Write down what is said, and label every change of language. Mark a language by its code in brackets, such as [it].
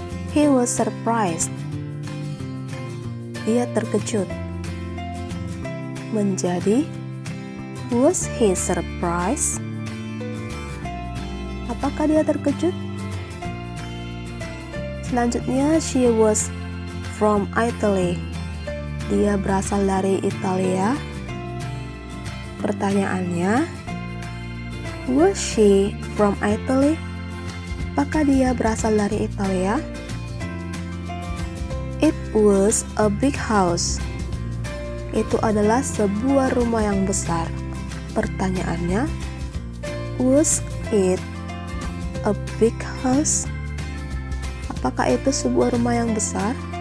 [en] He was surprised. [id] Dia terkejut. [en] Menjadi was he surprised? [id] Apakah dia terkejut? [en] Selanjutnya, she was from Italy. [id] Dia berasal dari Italia. [en] Pertanyaannya, was she from Italy? [id] Apakah dia berasal dari Italia? [en] It was a big house. [id] Itu adalah sebuah rumah yang besar. [en] Pertanyaannya, was it a big house? [id] Apakah itu sebuah rumah yang besar?